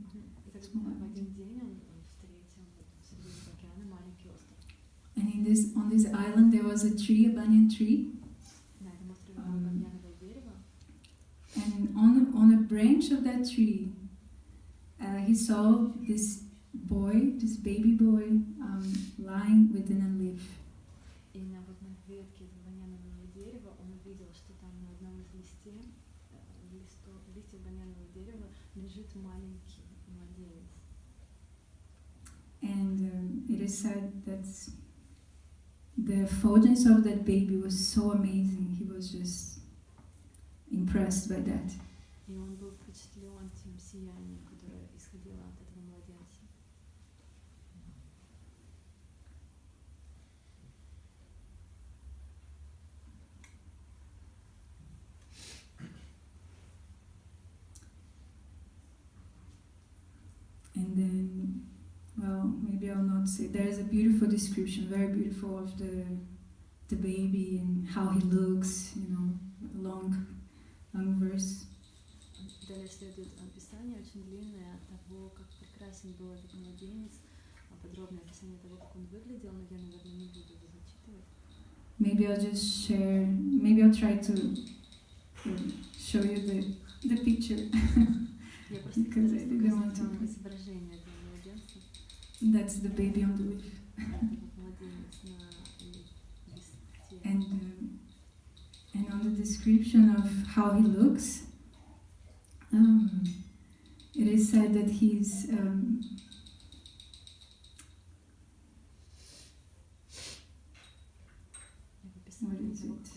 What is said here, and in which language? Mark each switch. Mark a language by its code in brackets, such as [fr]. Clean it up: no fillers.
[ru] И так в один день он встретил среди океана маленький остров. [en] And on this island there was a tree, a banyan tree. [ru] На этом острове было баньяновое дерево. [en] And on a branch of that tree, he saw this baby boy, lying within a leaf. [ru] И на ветке баньянового дерева он увидел, что там на одном из листьев ветви бананового дерева лежит маленький младенец. [en] And it is said that the effulgence of that baby was so amazing. He was just impressed by that. [ru] И он был впечатлен тем сиянием, которое исходило от этого младенца. [en] And then, well, maybe I'll not say. There is a beautiful description, very beautiful, of the baby and how he looks. You know, long verse. [ru] Далее следует описание очень длинное того, как прекрасен был этот младенец, подробное описание того, как он выглядел, но я, наверное, не буду его зачитывать. [en] Maybe I'll just share. Maybe I'll try to show you the picture. [ru] Я просто [en] Because I didn't want [ru] показать вам [en] to. [ru] изображение этого младенца. [en] That's the baby on the leaf. [ru] Это вот младенец на листе. [en] And on the description of how he looks, it is said that he's what is it?